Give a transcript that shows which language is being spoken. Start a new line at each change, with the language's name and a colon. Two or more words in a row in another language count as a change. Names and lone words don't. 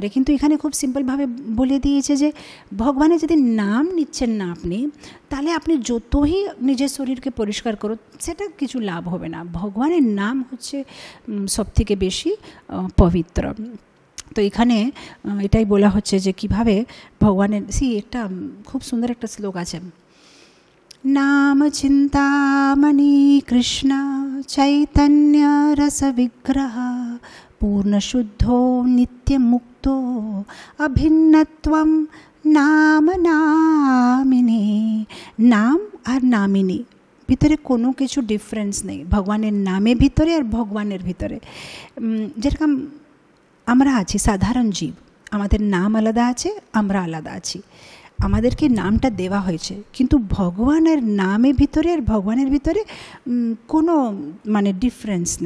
Bangla: কিন্তু এখানে খুব সিম্পলভাবে বলে দিয়েছে যে ভগবানের যদি নাম নিচ্ছেন না আপনি, তাহলে আপনি যতই নিজের শরীরকে পরিষ্কার করো সেটা কিছু লাভ হবে না। ভগবানের নাম হচ্ছে সবথেকে বেশি পবিত্র। তো এখানে এটাই বলা হচ্ছে যে কিভাবে ভগবানের একটা খুব সুন্দর একটা শ্লোক আছে,
Sanskrit: नाम चिंतामणि कृष्ण चैतन्य रस विग्रह पूर्ण शुद्धो नित्य मुक्तो अभिन्नत्वम नाम नामिनी।
Hindi: नाम और नामिनी
Bangla: ভিতরে কোনো কিছু ডিফারেন্স নেই, ভগবানের নামে ভিতরে আর ভগবানের ভিতরে। যেরকম আমরা আছি সাধারণ জীব, আমাদের নাম আলাদা আছে, আমরা আলাদা আছি, আমাদেরকে নামটা দেওয়া হয়েছে, কিন্তু ভগবানের নামের ভিতরে আর ভগবানের ভিতরে কোনো মানে ডিফারেন্স নেই।